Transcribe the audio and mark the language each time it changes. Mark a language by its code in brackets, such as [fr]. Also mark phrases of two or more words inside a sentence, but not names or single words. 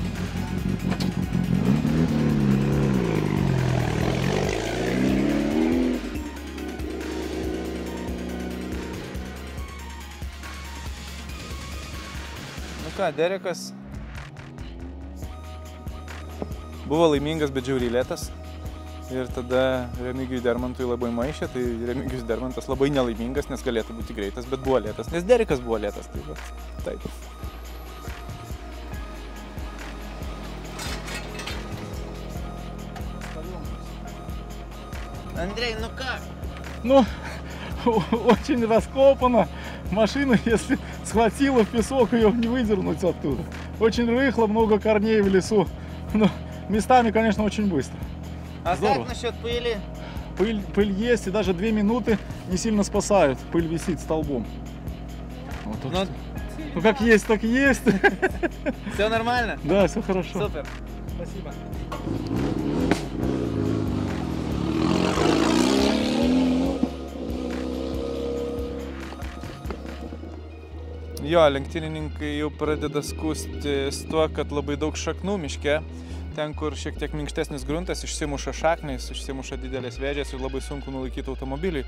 [lt] Nu ką, Derekas buvo laimingas, bet žiauriai lėtas. Ir tada Remigijui Dermantui labai maišė, tai Remigijus Dermantas labai nelaimingas, nes galėtų būti greitas, bet buvo lėtas, nes Derekas buvo lėtas, tai vat, taip. [ru] Андрей, ну как? Ну, очень раскопано. Машина, если схватила в песок, ее не выдернуть оттуда. Очень рыхло, много корней в лесу. Но местами, конечно, очень быстро. А здорово. Как насчет пыли? Пыль есть, и даже 2 минуты не сильно спасают. Пыль висит столбом. Вот, так ну, как есть, так и есть. Все нормально? Да, все хорошо. Супер. Спасибо. [lt] Jo, lenktynininkai jau pradeda skųstis tuo, kad labai daug šaknų miške. Ten, kur šiek tiek minkštesnis gruntas, išsimuša šaknais, išsimuša didelės vėžės ir labai sunku nulaikyti automobilį.